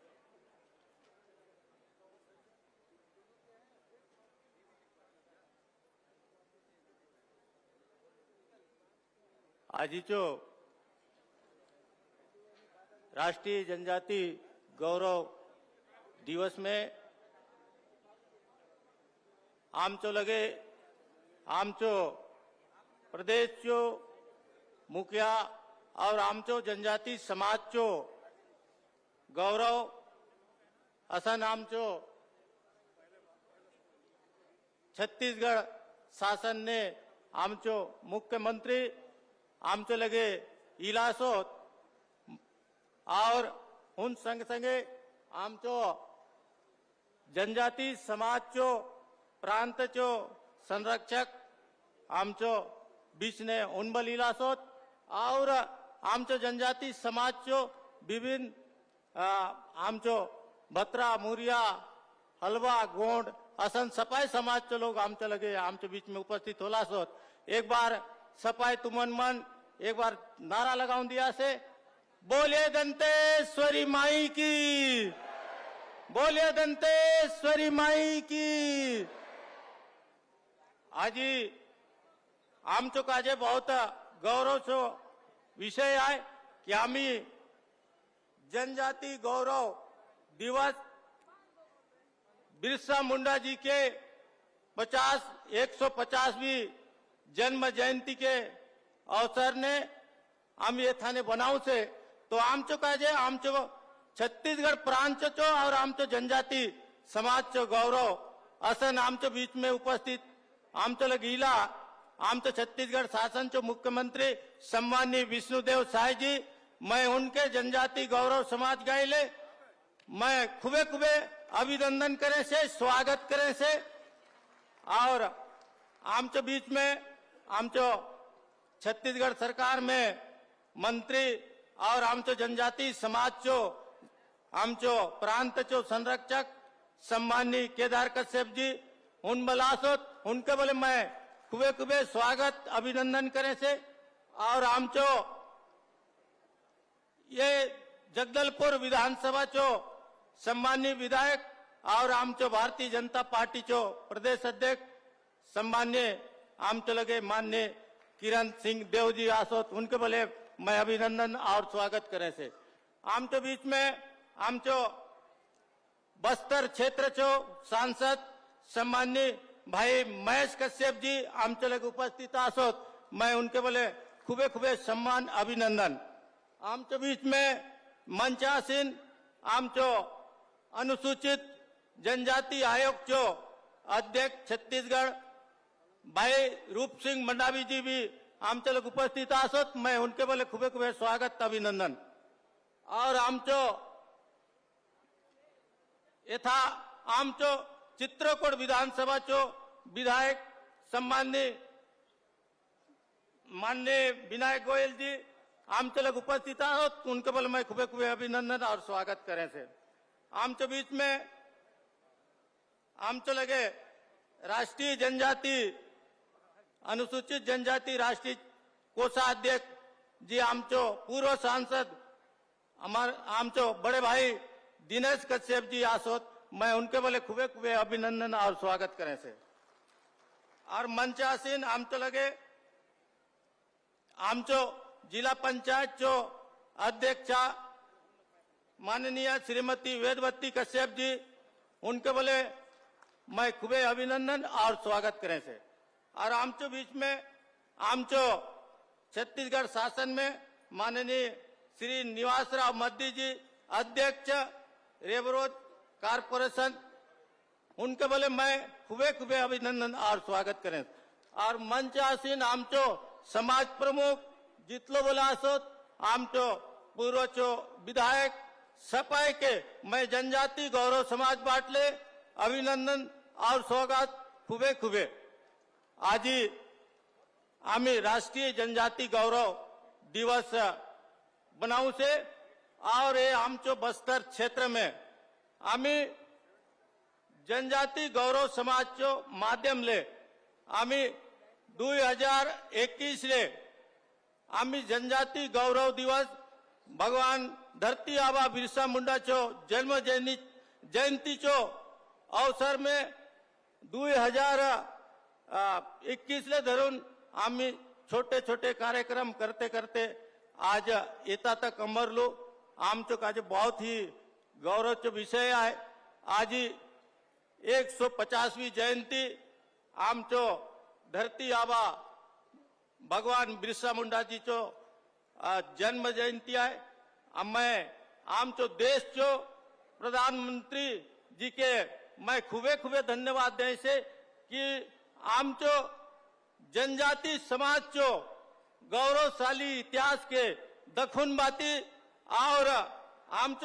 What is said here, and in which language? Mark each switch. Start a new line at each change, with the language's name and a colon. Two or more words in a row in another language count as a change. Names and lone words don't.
Halbi: आजीचो राष्ट्रीय जनजाति गौरव दिवस में आमचो लगे आमचो प्रदेश चो मुखिया और आमचो जनजाति समाज चो गौरव असन आमचो छत्तीसगढ़ शासन ने आमचो मुख्यमंत्री आमचो लगे इलासोत और उन संग संगे आमचो जनजाति समाज चो प्रांत चो संरक्षक आमचो बीच ने उनबल इलासोत और आमचो जनजाति समाज चो विभिन्न आमचो बत्रा मुरिया हलवा गोंड असन सपाई समाज चो लोग आमचो लगे आमचो बीच में उपस्थित होला सोत। एक बार सपाई तुमन मन एक बार नारा लगाऊं दिया से, बोले दंतेश्वरी माई की, बोले दंतेश्वरी माई की। आजी आमचो काजे बहुत गौरव चो विषय आहे की आम्ही जनजाति गौरव दिवस बिरसा मुंडा जी
Hindi: के 150वीं जन्म जयंती के अवसर
Halbi: ने हम ये थाने बनाव से तो आमचो काजे आमचो छत्तीसगढ़ प्रांतचो और आमचो जनजाति समाजचो गौरव असन आमचो बीच में उपस्थित आमचो लगीला आमचो छत्तीसगढ़ शासन चो मुख्यमंत्री सम्माननीय विष्णुदेव साय जी मैं उनके जनजाति गौरव समाज गाइले मैं खुबे खुबे अभिनंदन करे से स्वागत करे से और आमचो बीच में आमचो छत्तीसगढ़ सरकार में मंत्री और आमचो जनजाति समाज चो आमचो प्रांत चो संरक्षक सम्माननीय केदार कश्यप जी उन बलासोत उनके बोले मैं खुबे खुबे स्वागत अभिनंदन करे से और आमचो ये जगदलपुर विधानसभा चो सम्माननीय विधायक और आमचो भारतीय जनता पार्टी चो प्रदेश अध्यक्ष सम्मान्य आमचो लगे माननीय किरण सिंह देव जी आसोत उनके बोले मैं अभिनंदन और स्वागत करे से आमचो बीच में आमचो बस्तर क्षेत्र चो सांसद सम्माननीय भाई महेश कश्यप जी आमचो लगे उपस्थित आसोत मैं उनके बोले खुबे खुबे सम्मान अभिनंदन आमचो बीच में मंचासीन आमचो अनुसूचित जनजाति आयोग चो अध्यक्ष छत्तीसगढ़ भाई रूप सिंह मंडावी जी भी आमचो लोग उपस्थित आसोत मैं उनके बोले खुबे खुबे स्वागत अभिनंदन और आमचो यथा आमचो चित्रकूट विधानसभा चो विधायक सम्माननीय माननीय विनायक गोयल जी आमचे लोग उपस्थित आहोत उनके बोले मैं खुबे खुबे अभिनंदन और स्वागत करें से आमचे बीच में आमचे लगे राष्ट्रीय जनजाति अनुसूचित जनजाति राष्ट्रीय कोषाध्यक्ष जी आमचो पूर्व सांसद आमचो बड़े भाई दिनेश कश्यप जी आसोत मैं उनके बोले खुबे खुबे अभिनंदन और स्वागत करें से और मंचासीन आमचो लगे आमचो जिला पंचायत चो अध्यक्षा माननीय श्रीमती वेदवती कश्यप जी उनके बोले मैं खुबे अभिनंदन और स्वागत करें से और आमचो बीच में आमचो छत्तीसगढ़ शासन में माननीय श्री निवासराव मद्दी जी अध्यक्ष रेबरोड कारपोरेशन उनके बोले मैं खुबे खुबे अभिनंदन और स्वागत करें और मंच आसीन आमचो समाज प्रमुख जितलो बोला असोत आमचो पूर्व चो विधायक सपाई के मैं जनजाति गौरव समाज बाटले अभिनंदन और स्वागत खुबे खुबे आज आम्ही राष्ट्रीय जनजाति गौरव दिवस बनाऊ से और ये आमचो बस्तर क्षेत्र में आम्ही जनजाति गौरव समाज चो माध्यम ले आम्ही 2021 ले आम्ही जनजाति गौरव दिवस भगवान धरती आबा बिरसा मुंडा चो जन्म जयंती चो अवसर में 2021 ले धरून आम्ही छोटे छोटे कार्यक्रम करते करते आज येता तक अमरलो आमचो काजे बहुत ही गौरवचो विषय आहे आज 150वीं जयंती आमचो धरती आबा भगवान बिरसा मुंडा जी चो जन्म जयंती आहे मैं आमचो देश चो प्रधानमंत्री जी के मैं खुबे खुबे धन्यवाद दे से कि आमचो जनजाति समाज चो गौरवशाली इतिहास के दखुन बाती और आमचो